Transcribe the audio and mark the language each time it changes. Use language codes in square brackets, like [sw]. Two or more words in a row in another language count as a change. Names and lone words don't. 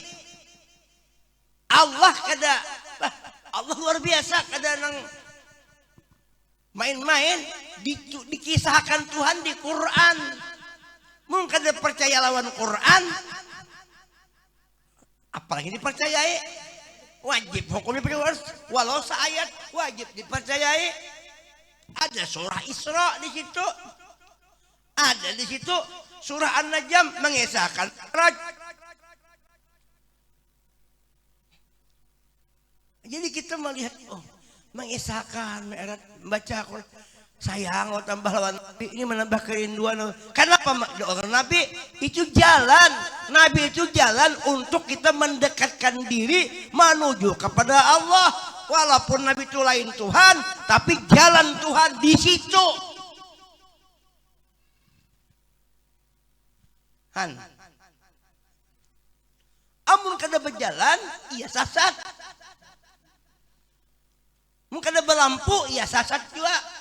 [bjn] Allah luar biasa, kada nang main-main. Dikisahkan Tuhan di Quran. Mungkin kada percaya lawan Quran, apalagi dipercayai. [id] Wajib hukumnya walau seayat wajib dipercayai. Ada surah Isra di situ, ada di situ surah An-Najm mengisahkan Mi'raj. Jadi kita melihat mengisahkan Mi'raj, baca Quran. [bjn] Sayang tambah lawan Nabi ini menambah kerinduan. [id] Kenapa orang Nabi itu jalan? Nabi itu jalan untuk kita mendekatkan diri menuju kepada Allah. [bjn] Walaupun Nabi itu lain Tuhan, tapi jalan Tuhan di situ. Amun kada berjalan, ia sasat. Mun kada berlampu, ia sasat juga.